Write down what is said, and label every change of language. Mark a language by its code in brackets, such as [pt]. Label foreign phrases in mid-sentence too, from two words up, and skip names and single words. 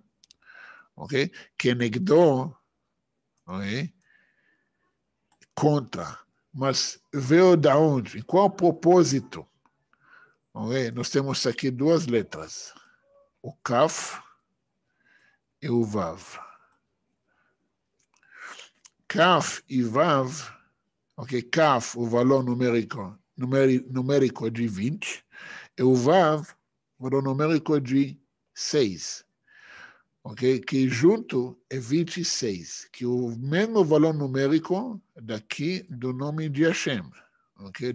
[pt] Ok? Que negdo, ok? Contra. Mas veio da onde? Qual o propósito? Okay? Nós temos aqui duas letras. O Kaf e o Vav. Kaf e Vav, ok? Kaf, o valor numérico é de 20, e o Vav, o valor numérico é de 6. Ok? Que junto é 26, que o mesmo valor numérico daqui do nome de Hashem, ok?